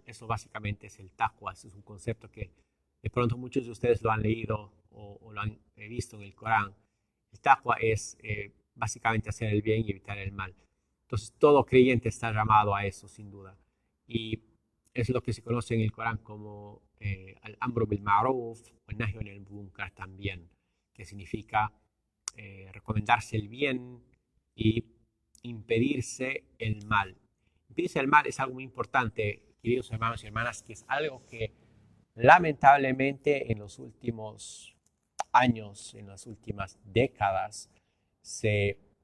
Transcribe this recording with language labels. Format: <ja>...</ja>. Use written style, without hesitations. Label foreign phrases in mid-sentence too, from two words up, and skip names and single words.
<es>Eso básicamente es el taqwa. Es un concepto que de pronto muchos de ustedes lo han leído o lo han visto en el Corán. El taqwa es básicamente hacer el bien y evitar el mal. Entonces todo creyente está llamado a eso, sin duda. Y es lo que se conoce en el Corán como</es> <ar>الأمر بالمعروف</ar> <es>o</es> <ar>النهي عن المنكر</ar> <es>también, que significa recomendarse el bien y impedirse el mal. Impedirse el mal es algo muy importante, queridos hermanos y hermanas, que es algo que lamentablemente en los últimos años, en las últimas décadas, se</es>